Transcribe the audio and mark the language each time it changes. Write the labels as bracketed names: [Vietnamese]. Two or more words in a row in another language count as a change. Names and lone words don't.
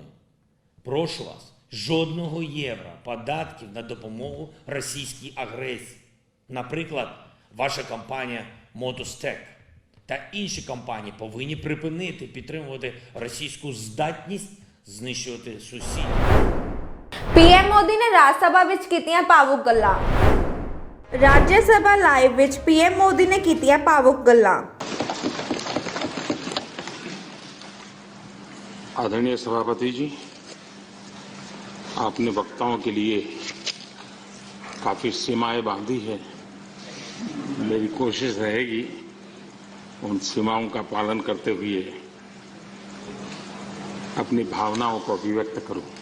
[Ukrainian] Прошу вас, жодного євро податків на допомогу російській агресії. Наприклад, ваша компанія Мотостек та інші компанії повинні припинити підтримувати російську здатність знищувати сусідів. [Punjabi] ਪੀਐਮ ਮੋਦੀ ਨੇ ਰਾਜ ਸਭਾ ਵਿੱਚ ਕੀਤੀਆਂ ਭਾਵੁਕ ਗੱਲਾਂ। ਰਾਜ ਸਭਾ ਲਾਈਵ ਵਿੱਚ ਪੀਐਮ ਮੋਦੀ ਨੇ ਕੀਤੀਆਂ ਭਾਵੁਕ ਗੱਲਾਂ। [Hindi] आदरणीय सभापति जी, आपने वक्ताओं के लिए काफी सीमाएं बांधी है। मेरी कोशिश रहेगी उन सीमाओं का पालन करते हुए अपनी भावनाओं को अभिव्यक्त करूं।